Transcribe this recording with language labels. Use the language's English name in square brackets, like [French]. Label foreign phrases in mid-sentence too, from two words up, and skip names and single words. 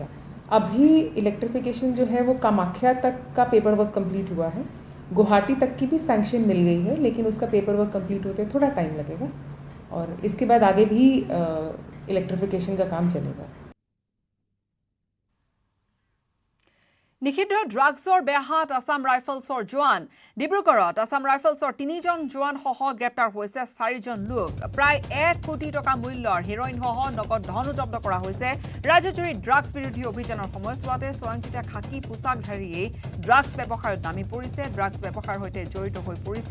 [Hindi] अभी इलेक्ट्रिफिकेशन जो है वो कामाख्या तक का [English] paper work complete [Hindi] हुआ है। गुवाहाटी तक की भी सैंक्शन मिल गई है, लेकिन उसका [English] paper work complete [Hindi] होते थोड़ा टाइम लगेगा। और इसके बाद आगे भी इलेक्ट्रिफिकेशन का काम चलेगा। [Assamese] নিষিদ্ধ ড্ৰাগছৰ বেহাত আছাম ৰাইফলছৰ জোৱান। ডিব্ৰুগড়ত আছাম ৰাইফলছৰ 3জন জোৱানসহ গ্ৰেপ্তাৰ হৈছে 4জন লোক। প্ৰায় 1 কোটি টকা মূল্যৰ হেৰইনসহ নগদ ধনো জব্দ কৰা হৈছে। ৰাজ্যজুৰি ড্ৰাগছ বিৰোধী অভিযানৰ সময়ছোৱাতে স্বয়ংক্ৰিয় খাকী পোছাকধাৰীয়ে ড্ৰাগছ ব্যৱসায়ত নামি পৰিছে, ড্ৰাগছ ব্যৱসায়ৰ সৈতে জড়িত হৈ পৰিছে।